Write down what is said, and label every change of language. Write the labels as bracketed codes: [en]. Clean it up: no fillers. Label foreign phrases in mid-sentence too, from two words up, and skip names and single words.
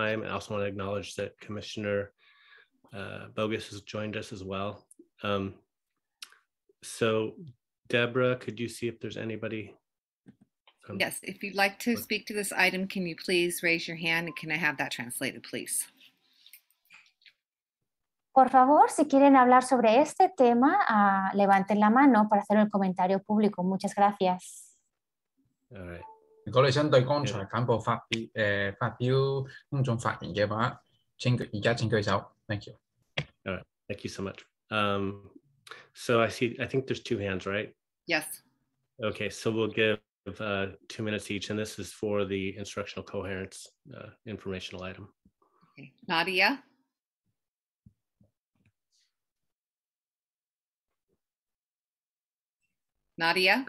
[en] I also want to acknowledge that Commissioner Bogus has joined us as well. So Deborah, could you see if there's anybody? Yes, if you'd like to speak to this item, can you please raise your hand and can I have that translated, please? [es] Por favor, si quieren hablar sobre este tema, levanten la mano para hacer el comentario público. Muchas gracias. [en] All right. [yue] 如果你想對剛才簡報發表公眾發言嘅話，而家請舉手。 [en] Thank you. All right. Thank you so much. So I think there's 2 hands, right? Yes. Okay, so we'll give 2 minutes each, and this is for the instructional coherence informational item. Okay. Nadia? Nadia?